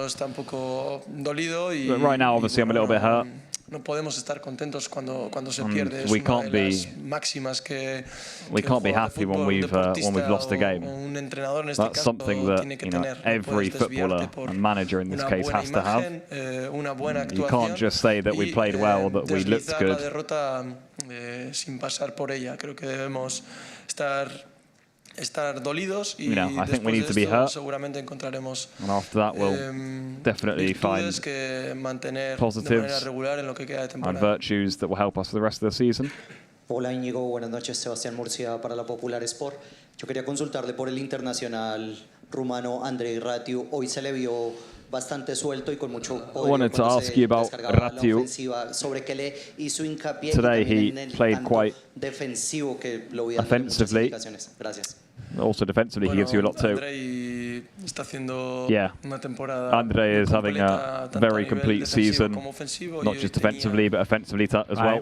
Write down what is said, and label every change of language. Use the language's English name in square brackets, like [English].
[English] But right now, obviously, I'm a little bit hurt. [Spanish] No podemos estar contentos cuando se pierde. [English] We can't be happy when we've lost the game. That's something that every footballer and manager in this case has to have. You can't just say that we played well, that we looked good. [Spanish] Sin pasar por ella. Creo que debemos estar dolidos y [English] I think we need to be hurt, [Spanish] seguramente encontraremos [English] and after that we'll definitely find positives and virtues that will help us for the rest of the season. [Spanish] Hola Íñigo, buenas noches. Sebastián Murcia para la Popular Sport. Yo quería consultarle por el internacional rumano Andrei Ratiu. Hoy se le vio bastante suelto y con mucho poder. [English] I wanted to ask you about Ratiu. Today he played quite offensively. Also defensively, he gives you a lot too. Yeah, Andre is having a very complete season, not just defensively, but offensively as well.